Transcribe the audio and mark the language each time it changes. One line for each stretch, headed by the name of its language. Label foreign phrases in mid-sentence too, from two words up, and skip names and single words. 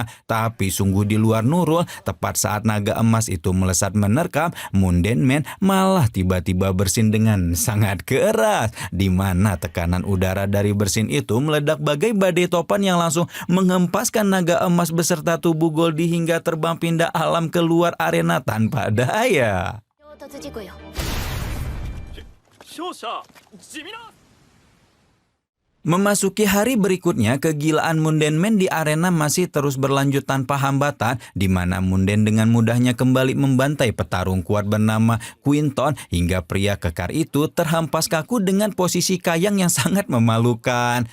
Indonesian: Tapi sungguh di luar nurul, tepat saat naga emas itu melesat menerkam, Munden Man malah tiba-tiba bersin dengan sangat keras, di mana tekanan udara dari bersin itu meledak bagai badai topan yang langsung menghempaskan naga emas beserta tubuh Goldie hingga terbang pindah alam keluar arena tanpa daya.
Japanese: 衝突事故よ。勝者地味な
Indonesian: Memasuki hari berikutnya, kegilaan Munden Man di arena masih terus berlanjut tanpa hambatan, di mana Munden dengan mudahnya kembali membantai petarung kuat bernama Quinton hingga pria kekar itu terhempas kaku dengan posisi kayang yang sangat memalukan.